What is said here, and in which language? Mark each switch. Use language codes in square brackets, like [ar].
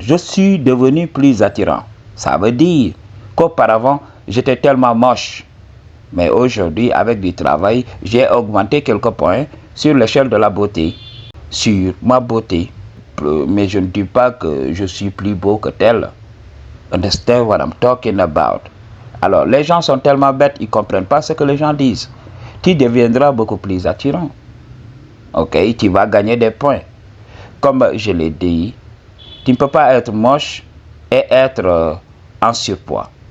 [fr] Je suis devenu plus attirant. Ça veut dire qu'auparavant, j'étais tellement moche. Mais aujourd'hui, avec du travail, j'ai augmenté quelques points sur l'échelle de la beauté, sur ma beauté. Mais je ne dis pas que je suis plus beau que tel. [en] Understand what I'm talking about? [fr] Alors, les gens sont tellement bêtes, ils ne comprennent pas ce que les gens disent. Tu deviendras beaucoup plus attirant. Ok, tu vas gagner des points. Comme je l'ai dit, tu ne peux pas être moche et être en surpoids.